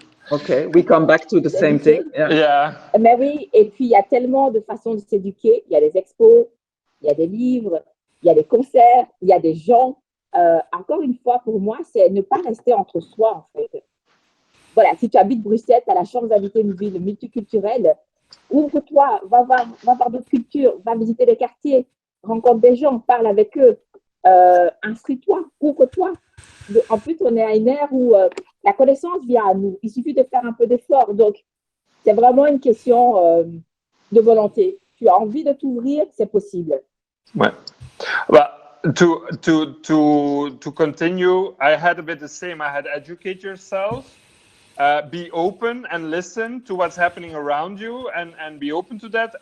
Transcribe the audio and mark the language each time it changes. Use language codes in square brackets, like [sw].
[en] Okay, we come back to the same thing. Yeah. [fr] Mais oui, et puis il y a tellement de façons de s'éduquer. Il y a des expos, il y a des livres, il y a des concerts, il y a des gens. Encore une fois, pour moi, c'est ne pas rester entre soi, en fait. Voilà, si tu habites Bruxelles, tu as la chance d'habiter une ville multiculturelle. Ouvre-toi, va voir d'autres cultures, va visiter les quartiers, rencontre des gens, parle avec eux, instruis-toi, ouvre-toi. En plus, on est à une ère où la connaissance vient à nous. Il suffit de faire un peu d'effort. Donc, c'est vraiment une question de volonté. Tu as envie de t'ouvrir, c'est possible. Ouais. [en] But to continue, I had a bit the same. I had educate yourself, be open and listen to what's happening around you, and be open to that.